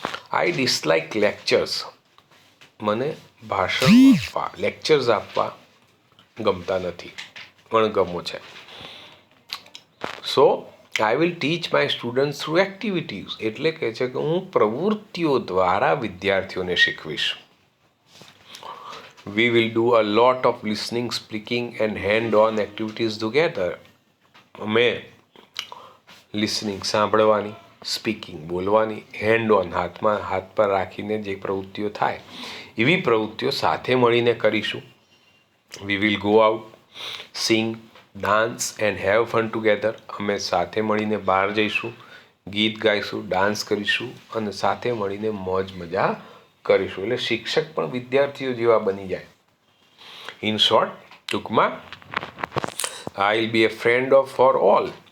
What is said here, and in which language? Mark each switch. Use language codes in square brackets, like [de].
[en] I dislike lectures. [gu] મને ભાષણ આપવા, લેક્ચર્સ આપવા ગમતા નથી, અણગમો છે. [en] So I will teach my students through activities. [gu] એટલે કહે છે કે હું પ્રવૃત્તિઓ દ્વારા વિદ્યાર્થીઓને શીખવીશ. [en] We will do a lot of listening, speaking and hand-on activities together. [gu] અમે લિસનિંગ સાંભળવાની, સ્પીકિંગ બોલવાની, હેન્ડ-ઓન હાથ પર રાખીને જે પ્રવૃત્તિઓ થાય એવી પ્રવૃત્તિઓ સાથે મળીને કરીશું. [en] We will go out, sing, dance and have fun together. [gu] અમે સાથે મળીને બહાર જઈશું, ગીત ગાઈશું, ડાન્સ કરીશું અને સાથે મળીને મોજ મજા કરીશું. એટલે શિક્ષક પણ વિદ્યાર્થીઓ જેવા બની જાય. [en] in short, [gu] ટૂંકમાં, [en] I will be a friend of for all.